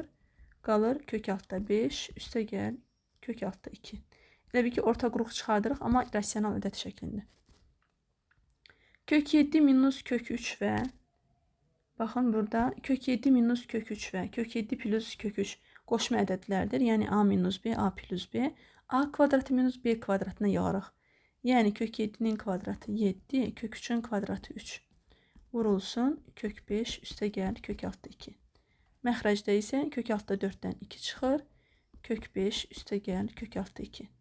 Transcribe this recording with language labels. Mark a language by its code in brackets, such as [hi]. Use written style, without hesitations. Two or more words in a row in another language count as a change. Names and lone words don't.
[az] Qalır kök altda 5 üstəgəl kök altda 2. Elə bir ki, orta qrup çıxardırıq, amma rasional ədəd şəklində. Kök 7 minus kök 3 və baxın burada kök 7 minus kök 3 və kök 7 plus kök 3 qoşma ədədlərdir. Yəni a minus b, a plus b. A kvadratı minus b kvadratına yığarıq. Yəni kök 7-nin kvadratı 7, kök 3-ün kvadratı 3. Vurulsun kök 5 üstəgəl kök altda 2. Məxrəcdə isə kök altda 4-dən 2 çıxır. Kök 5 üstəgəl kök altda 2.